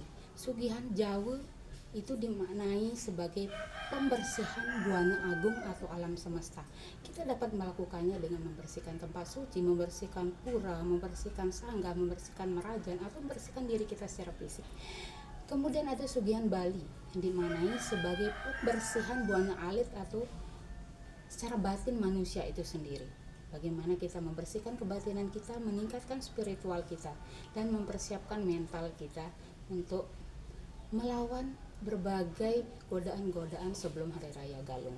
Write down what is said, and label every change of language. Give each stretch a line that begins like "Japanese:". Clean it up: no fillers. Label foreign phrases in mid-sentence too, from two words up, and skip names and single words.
Indonesian: Sugihan Jawa itu dimaknai sebagai pembersihan buana agung atau alam semesta. Kita dapat melakukannya dengan membersihkan tempat suci, membersihkan pura, membersihkan sangga, membersihkan merajan, atau membersihkan diri kita secara fisik. Kemudian ada Sugihan Bali yang dimaknai sebagai pembersihan buana alit atau secara batin manusia itu sendiri. Bagaimana kita membersihkan kebatinan kita, meningkatkan spiritual kita, dan mempersiapkan mental kita untuk melawan berbagai godaan-godaan sebelum Hari Raya Galungan.